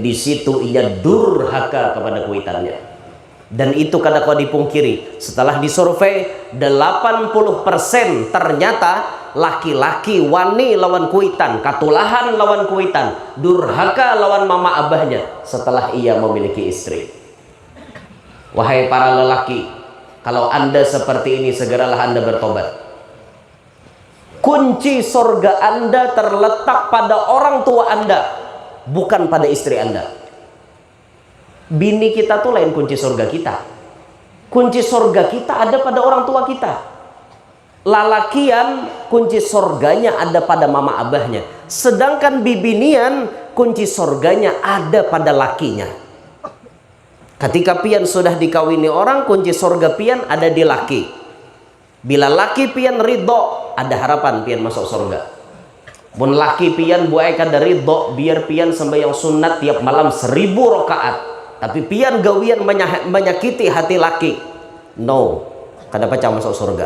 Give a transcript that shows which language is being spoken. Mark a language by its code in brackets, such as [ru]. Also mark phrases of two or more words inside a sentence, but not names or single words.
[id] Di situ ia durhaka kepada kuitannya. Dan itu kada kau dipungkiri. Setelah disurvei 80% ternyata laki-laki [bjn] wani lawan kuitan, katulahan lawan kuitan, durhaka lawan mama abahnya [id] setelah ia memiliki istri. Wahai para lelaki, kalau anda seperti ini segeralah anda bertobat. Kunci surga anda terletak pada orang tua anda, bukan pada istri anda. [bjn] Bini kita tuh lain kunci surga kita. [id] Kunci surga kita ada pada orang tua kita. [bjn] Lalakian kunci surganya ada pada mama abahnya. Sedangkan bibinian kunci surganya ada pada lakinya. [id] Ketika pian sudah dikawini orang, kunci surga pian ada di laki. Bila laki pian ridho, ada harapan pian masuk surga. [bjn] Mun laki pian buai kada ridho, biar pian sembahyang sunat tiap malam 1000 rakaat, tapi pian gawian menyakiti hati laki, no, kada pacah masuk surga.